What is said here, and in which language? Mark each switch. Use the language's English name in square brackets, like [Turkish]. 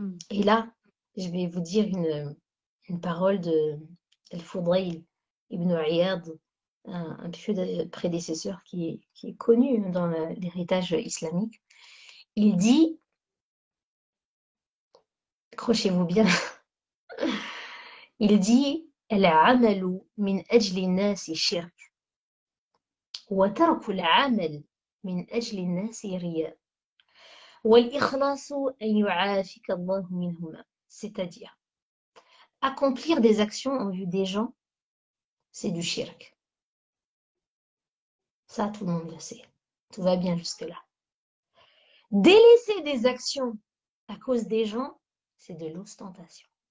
[French] Et là, je vais vous dire une parole de Al-Fudayl ibn Iyad, un pieux prédécesseur qui est connu dans l'héritage islamique. Il dit, accrochez-vous bien, il dit [Arabic] العمل من أجل الناس شرك وترك العمل من أجل الناس رياء والإخلاص أن يعافيك الله منهما. [French] C'est-à-dire, accomplir des actions en vue des gens, c'est du shirk. Ça, tout le monde le sait. Tout va bien jusque-là. Délaisser des actions à cause des gens, c'est de l'ostentation.